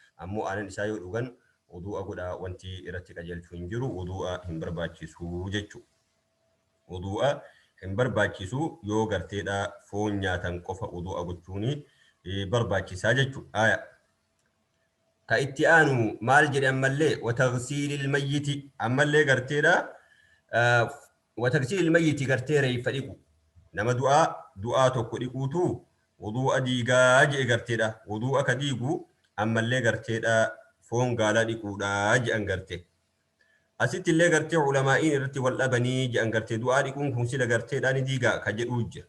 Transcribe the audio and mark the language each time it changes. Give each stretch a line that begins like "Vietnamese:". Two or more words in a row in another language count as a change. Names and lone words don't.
Oromo: Ammoo aanan isaa yoo dhugan wuduu'a godhaa wanti irratti qajeelchu hin jiru, wuduu'a hin barbaachisu jechuu. Wuduu'a hin barbaachisu yoo garteedha foon nyaatan qofa wuduu'a gochuuni, eh, barbaachisaa jechuu. Aya. Ka itti aanu maal jedhe ammallee,
Arabic: "وتغسيل الميت."
Oromo: Ammallee garteedha, ah,
Arabic: "وتغسيل الميت"
Oromo: gartee reeffa dhiqu. Nama du'aa, du'aa tokko dhiquutu wuduu'a diigaa je'e garteedha. Wuduu'a ka diigu ammallee garteedha foon gaalaa dhiquudhaa je'an garte. Asitti illee gartee ulamaa'iin irratti wal dhabanii je'an garte. Du'aa dhiquun kun sila garteedha ni diigaa ka jedhuu jira.